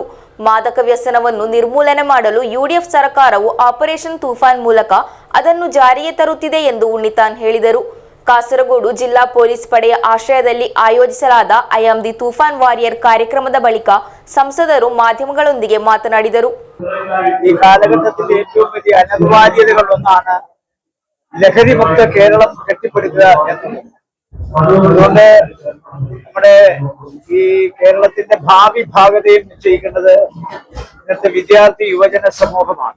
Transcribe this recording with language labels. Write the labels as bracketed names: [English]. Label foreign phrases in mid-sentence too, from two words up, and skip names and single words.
[Kannada] ಮಾದಕ ವ್ಯಸನವನ್ನು ನಿರ್ಮೂಲನೆ ಮಾಡಲು ಯುಡಿಎಫ್ ಸರ್ಕಾರವು ಆಪರೇಷನ್ ತೂಫಾನ್ ಮೂಲಕ ಅದನ್ನು ಜಾರಿಗೆ ತರುತ್ತಿದೆ ಎಂದು ಉನ್ನಿತಾನ್ ಹೇಳಿದರು. ಕಾಸರಗೋಡು ಜಿಲ್ಲಾ ಪೊಲೀಸ್ ಪಡೆಯ ಆಶ್ರಯದಲ್ಲಿ ಆಯೋಜಿಸಲಾದ ಐಎಂಡಿ ತೂಫಾನ್ ವಾರಿಯರ್ ಕಾರ್ಯಕ್ರಮದ ಬಳಿಕ ಸಂಸದರು ಮಾಧ್ಯಮಗಳೊಂದಿಗೆ ಮಾತನಾಡಿದರು. [Malayalam] ഈ കാലഘട്ടത്തിൽ ഏറ്റവും വലിയ അനവാര്യതകളൊന്നാണ് ലഹരി മുക്ത കേരളം കെട്ടിപ്പടുക്കുക എന്നത്. അതുകൊണ്ട് നമ്മുടെ ഈ കേരളത്തിന്റെ ഭാവി ഭാഗതയും നിശ്ചയിക്കുന്നത് ഇന്നത്തെ വിദ്യാർത്ഥി യുവജന സമൂഹമാണ്.